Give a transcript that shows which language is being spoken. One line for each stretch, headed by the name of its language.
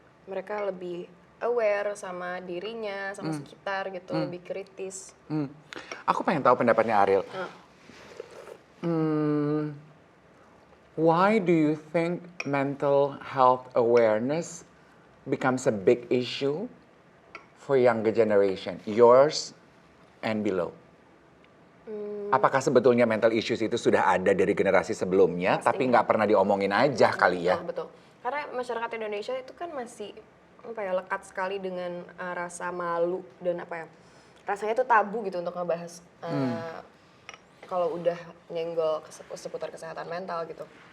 Indonesian: Mereka lebih aware sama dirinya, sama sekitar gitu, lebih kritis. Aku pengen tahu pendapatnya Ariel.
English: Why do you think mental health awareness becomes a big issue for younger generation, yours and below?
Indonesian: Apakah sebetulnya mental issues itu sudah ada dari generasi sebelumnya, tapi nggak pernah diomongin aja kali ya? Betul. Karena masyarakat Indonesia itu kan masih apa ya, lekat sekali dengan rasa malu dan apa ya, rasanya itu tabu gitu untuk ngebahas kalau udah nyenggol seputar kesehatan mental gitu.